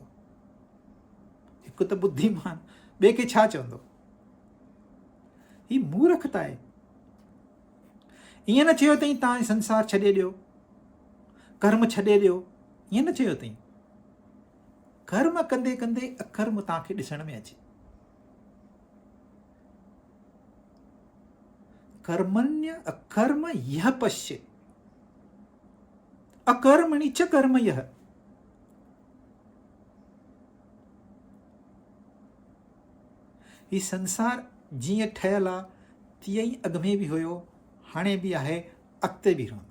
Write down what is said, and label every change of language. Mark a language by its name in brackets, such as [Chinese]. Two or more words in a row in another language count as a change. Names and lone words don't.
[Sindhi] हिकु त बुद्धिमान, ॿिए खे छा चवंदो? ही मूर्खता आहे। ईअं न चयो अथई तव्हां संसार छॾे ॾियो, कर्म छॾे ॾियो, ईअं न चयो अथई। कर्म कंदे कंदे अकर्म तव्हांखे ॾिसण में अचे। [Sanskrit] कर्मण्य अकर्म यह पश्य, अकर्मणि च कर्म यह। [Sindhi] ही संसार जीअं ठहियलु आहे तीअं ई अॻ में बि हुयो, हाणे बि आहे, अॻिते बि रहंदो।